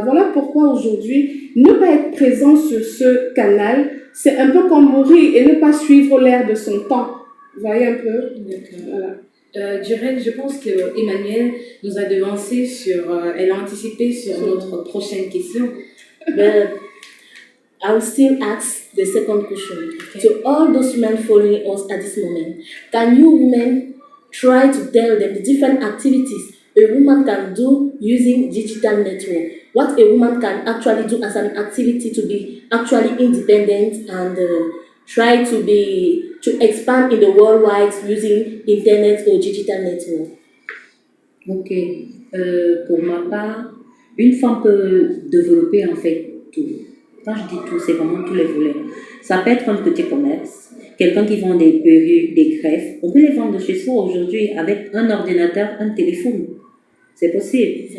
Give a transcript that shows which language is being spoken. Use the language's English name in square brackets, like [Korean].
[French] Voilà pourquoi aujourd'hui, ne pas être présent sur ce canal, c'est un peu comme mourir et ne pas suivre l'air de son temps. Vous voyez un peu? Voilà. Durel, je pense que Emmanuel nous a devancé elle a anticipé sur notre prochaine question. [English] But I will still ask the second question. Okay. To all those women following us at this moment, can you women try to tell them the different activities a woman can do using digital network? What a woman can actually do as an activity to be actually independent and try to expand in the worldwide using internet or digital network? Ok. [French] Pour ma part, une femme peut développer en fait tout. Quand je dis tout, c'est vraiment tous les volets. Ça peut être un petit commerce, quelqu'un qui vend des perruques, des greffes. On peut les vendre de chez soi aujourd'hui avec un ordinateur, un téléphone. C'est possible.